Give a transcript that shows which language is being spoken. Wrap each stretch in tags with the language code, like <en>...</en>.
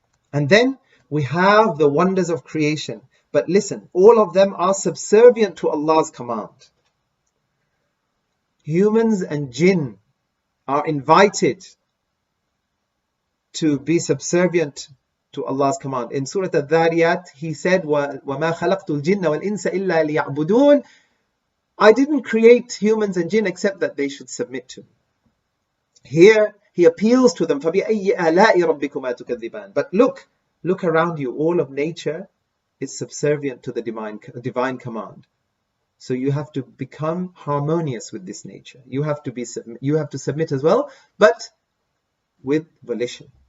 <en>And then we have the wonders of creation. But listen, all of them are subservient to Allah's command. Humans and jinn are invited to be subservient to Allah's command. In Surah Al-Dhariyat, He said,</en> <ar>وَمَا خَلَقْتُ الْجِنَّ وَالْإِنسَ إِلَّا لِيَعْبُدُونَ.</ar> <en>I didn't create humans and jinn except that they should submit to me. Here, He appeals to them,</en> <ar>فَبِأَيِّ آلَاءِ رَبِّكُمَا تُكَذِّبَانِ.</ar> <en>But look around you, all of nature is subservient to the divine command. So you have to become harmonious with this nature. You have to submit as well, but with volition.</en>